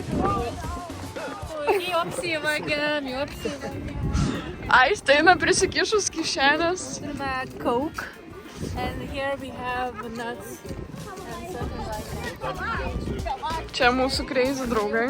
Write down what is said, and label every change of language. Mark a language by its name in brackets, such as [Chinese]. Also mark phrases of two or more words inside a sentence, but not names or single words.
[Lithuanian] Jau apsivagėm. Aiste eina prisikišus kišenės. Turime Coke. [English] And here we have nuts and something like that. [Lithuanian] Čia mūsų crazy draugai.